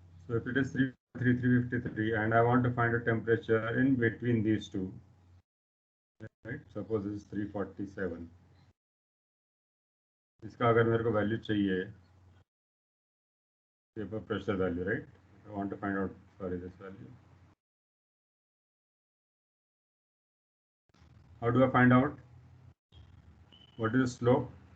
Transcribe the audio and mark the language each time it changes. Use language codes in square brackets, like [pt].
[en] So if it is 353 and I want to find a temperature in between these two, right? Suppose this is 347. [hi] इसका अगर मेरे को value चाहिए, vapour pressure value, right? [en] I want to find out, sorry, this value. How do I find out? What is the slope?